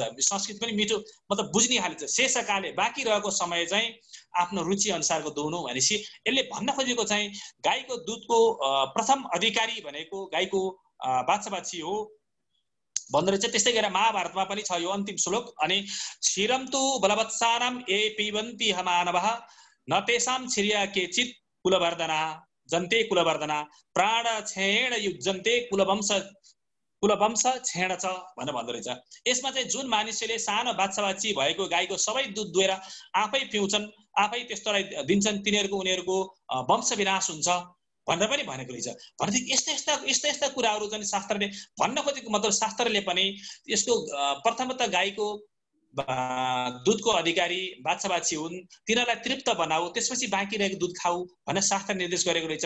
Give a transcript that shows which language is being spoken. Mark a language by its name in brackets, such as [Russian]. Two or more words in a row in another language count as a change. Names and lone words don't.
[Nepali] संस्कृत पनि मिठो मतलब बुझ्ने खाले छ। शेषकाले बाँकी रहेको समय चाहिँ आफ्नो रुचि अनुसारको दुहुनु भनेपछि यसले भन्न खोजेको चाहिँ गाईको दुधको प्रथम अधिकारी भनेको गाईको बाछा बाछी हो भन्दो रहेछ। त्यस्तै गरेर महाभारतमा पनि छ यो अन्तिम श्लोक। [Sanskrit] अनि क्षीरम तु बलवत्सानाम ए पिबन्ति मानवः न तेषां क्षीर्या केचित् कुलवर्धना जन्ते कुलवर्धना प्राण क्षेण युज्जन्ते कुलवंश क्षेण च [Nepali] भनेर भन्दो रहेछ। यसमा चाहिँ जुन मानिसले सानो बाछा-बाछी भएको गाईको सबै दुध दुहेर आफै पिउँछन्, आफै त्यस्तोलाई दिन्छन्, उनीहरूको वंश विनाश हुन्छ भनेर पनि भनेको रहेछ। भनेदेखि यस्ता कुराहरू चाहिँ शास्त्रले भन्न खोजेको मतलब शास्त्रले पनि यसको प्रथमतः गाईको दुधको अधिकारी बाछा-बाछी हुन्, तिनीहरूलाई तृप्त बनाऊ, त्यसपछि बाँकी रहेको दुध खाऊ भनेर शास्त्र निर्देश गरेको रहेछ।